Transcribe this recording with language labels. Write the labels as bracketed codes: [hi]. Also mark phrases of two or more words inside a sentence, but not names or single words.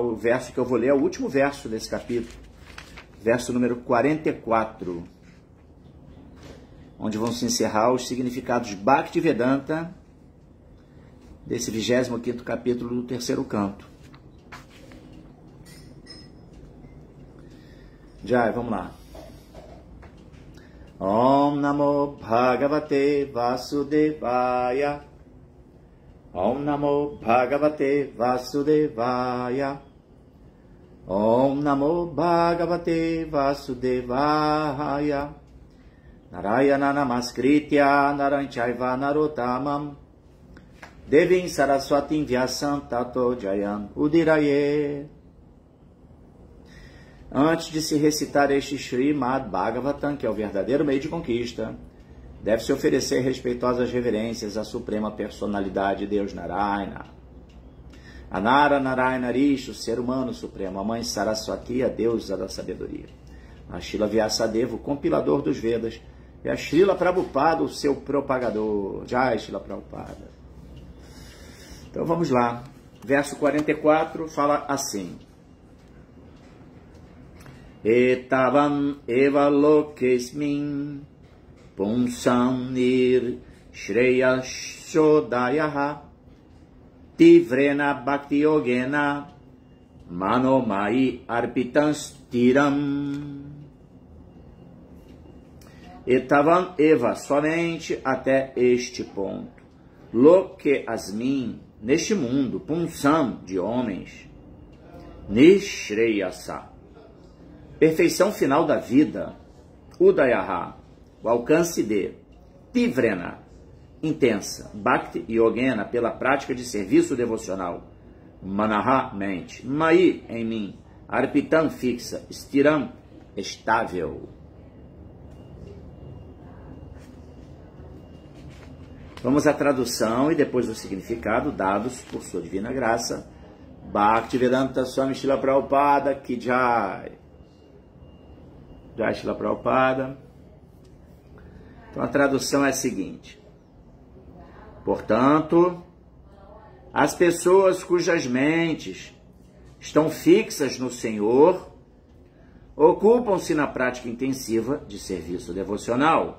[pt] O verso que eu vou ler é o último verso desse capítulo, verso número 44, onde vão se encerrar os significados Bhaktivedanta desse 25º capítulo do terceiro canto. Jai, vamos lá. [sa] Om Namo Bhagavate Vasudevaya. Om Namo Bhagavate Vasudevaya. Om Namo Bhagavate Vasudevaya. Narayana Namaskritya Naranchaiva Narottamam Devim Saraswatim Vyasam Tato Jayam Udiraye. [pt] Antes de se recitar este Srimad Bhagavatam, que é o verdadeiro meio de conquista, deve-se oferecer respeitosas reverências à suprema personalidade de Deus Narayana. A Nara Narayana Rishi, o ser humano supremo, a mãe Saraswati, a deusa da sabedoria. A Srila Vyasadeva, o compilador dos Vedas, e a Srila Prabhupada, o seu propagador. Jai, Srila Prabhupada. Então vamos lá. Verso 44 fala assim. [sa] Etavam eva lokesmin punsam nir shreyashodayaha tivrena bhakti yogena manomai arpitans tiram. Etavam eva, [pt] somente até este ponto. [sa] Loke asmin, [pt] neste mundo, punsam, de homens, nishreyasa, perfeição final da vida, udayaha, o alcance de, [sa] tivrena, intensa, bhakti yogena, [pt] pela prática de serviço devocional, manaha, mente, mai, em mim, arpitam, fixa, stiram, estável. Vamos à tradução e depois o significado dados por sua divina graça. Bhaktivedanta Swami Srila Prabhupada [hi] Ki Jai. [pt] Jai Srila Prabhupada. Então a tradução é a seguinte. Portanto, as pessoas cujas mentes estão fixas no Senhor ocupam-se na prática intensiva de serviço devocional.